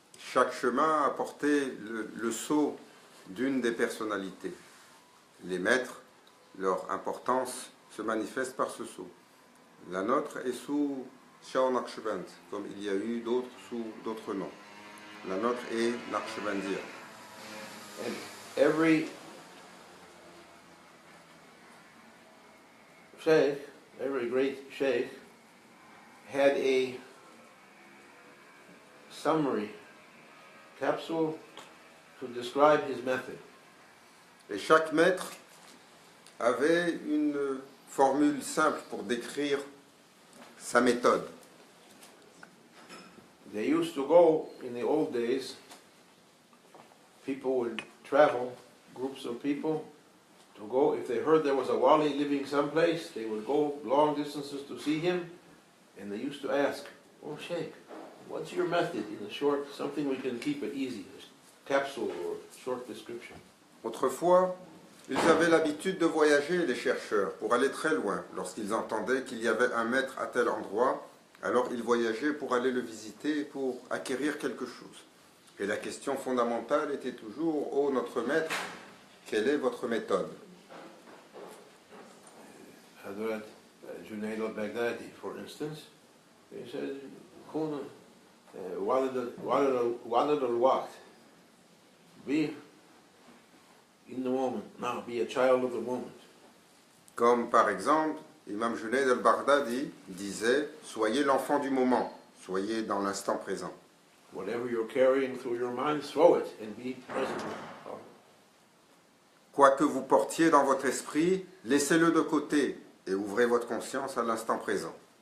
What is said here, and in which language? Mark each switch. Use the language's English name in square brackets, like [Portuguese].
[French] Chaque chemin a porté le sceau d'une des personnalités. Les maîtres, leur importance se manifeste par ce sceau. La nôtre est sous Shah Naqshband, comme il y a eu d'autres sous d'autres noms. La nôtre est Naqshbandiya. [English] And every sheikh, every great sheikh, had a summary capsule to describe his method. [French] Et chaque maître avait une formule simple pour décrire sa méthode. [English] They used to go, in the old days, people would travel, groups of people, to go, if they heard there was a wali living someplace, they would go long distances to see him, and they used to ask, "Oh Sheikh, what's your method in a short, something we can keep it easy, a capsule or short description?" [French] Autrefois, ils avaient l'habitude de voyager, les chercheurs, pour aller très loin. Lorsqu'ils entendaient qu'il y avait un maître à tel endroit, alors ils voyageaient pour aller le visiter, pour acquérir quelque chose. Et la question fondamentale était toujours, oh notre maître, quelle est votre méthode? [English] Hazrat Junaid al-Baghdadi, for instance, he said, [Arabic] "Kun walad al-waqt." [English] Be in the moment, now be a child of the moment. [French] Comme par exemple, Imam Junaid al-Baghdadi disait, soyez l'enfant du moment, soyez dans l'instant présent. [English] Whatever you're carrying through your mind, throw it and be present. [French] Quoi que vous portiez dans votre esprit, laissez-le de côté et ouvrez votre conscience à l'instant présent.